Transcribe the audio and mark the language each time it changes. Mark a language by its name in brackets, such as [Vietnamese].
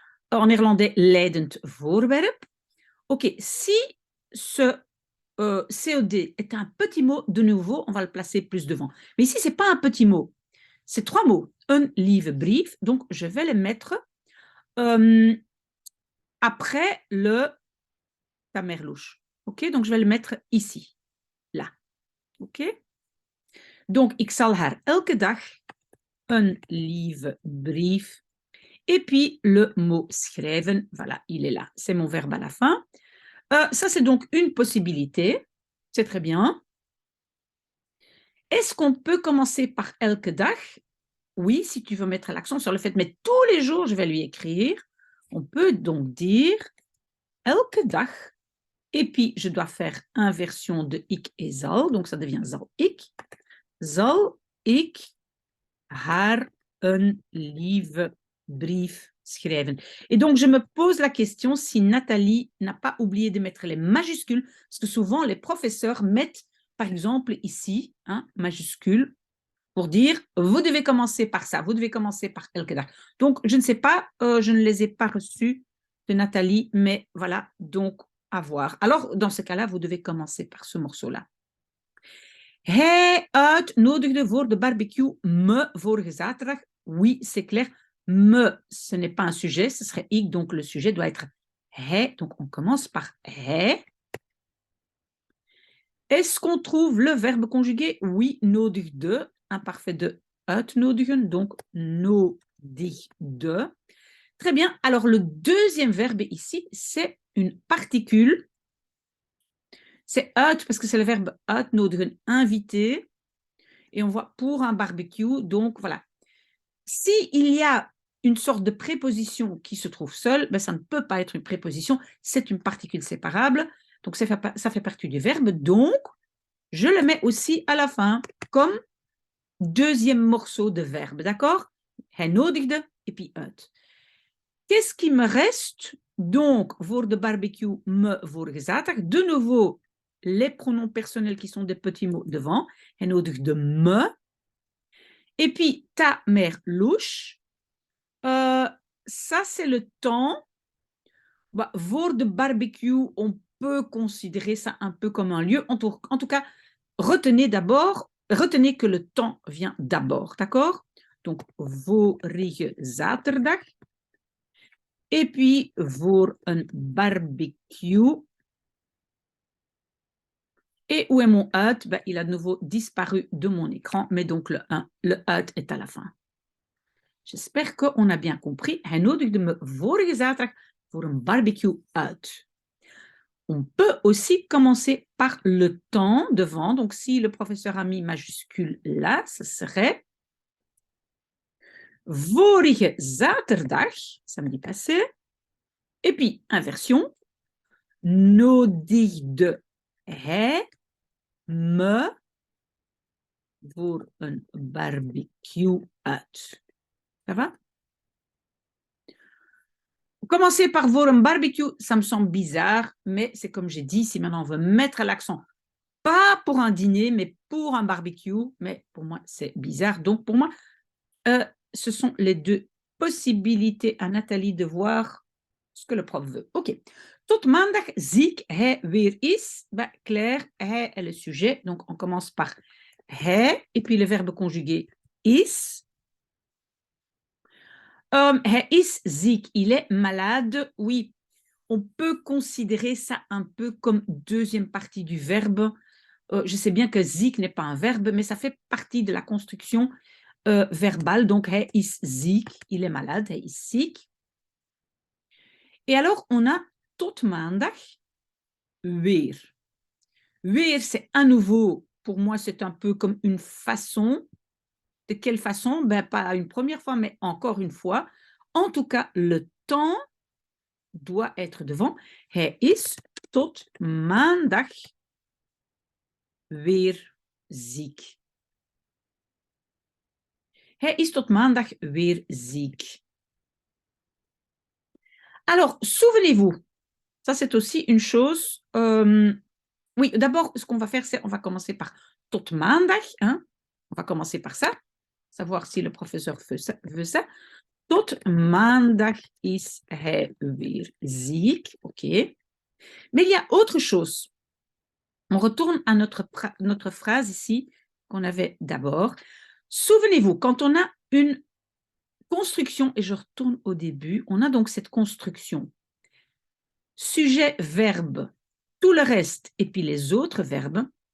[French] En néerlandais, leidend voorwerp. OK, si ce COD est un petit mot, de nouveau, on va le placer plus devant. Mais ici, ce n'est pas un petit mot. C'est 3 mots. [Dutch] Un lieve brief, [French] donc je vais les mettre après le tamerlouche. OK, donc je vais le mettre ici, là. OK? [Dutch] Donc, ik zal haar elke dag een lieve brief. [French] Et puis, le mot schrijven, voilà, il est là. C'est mon verbe à la fin. Ça, c'est donc une possibilité. C'est très bien. Est-ce qu'on peut commencer par [Dutch] elke dag? [French] Oui, si tu veux mettre l'accent sur le fait, mais tous les jours, je vais lui écrire. On peut donc dire [Dutch] elke dag. [French] Et puis, je dois faire inversion de ik et zal. Donc, ça devient [Dutch] zal ik. Zal ik haar een lieve brief schrijven. [French] Et donc, je me pose la question si Nathalie n'a pas oublié de mettre les majuscules, parce que souvent, les professeurs mettent, par exemple, ici, hein, majuscule, pour dire, vous devez commencer par ça, vous devez commencer par elke dag. Donc, je ne sais pas, je ne les ai pas reçus de Nathalie, mais voilà, donc, à voir. Alors, dans ce cas-là, vous devez commencer par ce morceau-là. [Dutch] Hij uitnodigde voor de barbecue me vorige zaterdag. [French] Oui, c'est clair. Me, ce n'est pas un sujet, ce serait ik, donc le sujet doit être hij. Donc, on commence par hij. Est-ce qu'on trouve le verbe conjugué? Oui, nodigde, imparfait de uitnodigen, donc nodigde. Très bien. Alors, le deuxième verbe ici, c'est une particule. C'est uit, parce que c'est le verbe uitnodigen, inviter. Et on voit pour un barbecue, donc voilà. S'il y a une sorte de préposition qui se trouve seule, ben ça ne peut pas être une préposition, c'est une particule séparable. Donc, ça fait partie du verbe. Donc, je le mets aussi à la fin, comme deuxième morceau de verbe. D'accord? [Dutch] Hij nodigde [French] et puis uit. Qu'est-ce qui me reste? Donc, [Dutch] voor de barbecue, me vorige zaterdag. [French] De nouveau, les pronoms personnels qui sont des petits mots devant. [Dutch] Hij nodigde me. [French] Et puis, ta mère louche. Ça, c'est le temps. Bah, voor de barbecue, on peut considérer ça un peu comme un lieu. En tout cas, retenez que le temps vient d'abord, d'accord? Donc, vorige zaterdag. Et puis, [Dutch] voor een barbecue. [French] Et où est mon uit? Ben, il a de nouveau disparu de mon écran, mais donc le uit est à la fin. J'espère qu'on a bien compris. [Dutch] Hij nodigde me vorige zaterdag voor een barbecue uit. [French] on peut aussi commencer par le temps devant. Donc, si le professeur a mis majuscule là, ce serait [Dutch] vorige zaterdag, [French] samedi passé. Et puis, inversion, [Dutch] nodigde hij me voor een barbecue uit. [French] Ça va? Commencer par voir un barbecue, ça me semble bizarre, mais c'est comme j'ai dit, si maintenant on veut mettre l'accent, pas pour un dîner, mais pour un barbecue, mais pour moi, c'est bizarre. Donc, pour moi, ce sont les deux possibilités à Nathalie de voir ce que le prof veut. OK. [Dutch] Tot maandag zie ik hij weer is. [French] Ben, Claire, hij est le sujet. Donc, on commence par [Dutch] hij, [French] et puis le verbe conjugué is. [Dutch] Hij is ziek, [French] il est malade. Oui, on peut considérer ça un peu comme deuxième partie du verbe. Je sais bien que ziek n'est pas un verbe, mais ça fait partie de la construction verbale. [Dutch] Donc, hij is ziek, [French] il est malade, [Dutch] hij is ziek. [French] Et alors, on a [Dutch] tot maandag weer. [French] Weer, c'est à nouveau, pour moi, c'est un peu comme une façon. De quelle façon? Ben, pas une première fois, mais encore une fois. En tout cas, le temps doit être devant. [Dutch] Hij is tot maandag weer ziek. Hij is tot maandag weer ziek. [French] Alors, souvenez-vous, ça c'est aussi une chose. Oui, d'abord, ce qu'on va faire, c'est on va commencer par [Dutch] tot maandag. [French] Hein? On va commencer par ça, savoir si le professeur veut ça. [Dutch] Tot maandag is hij weer ziek. [French] OK. Mais il y a autre chose. On retourne à notre phrase ici qu'on avait d'abord. Souvenez-vous, quand on a une construction, et je retourne au début, on a donc cette construction. Sujet, verbe, tout le reste, et puis les autres verbes.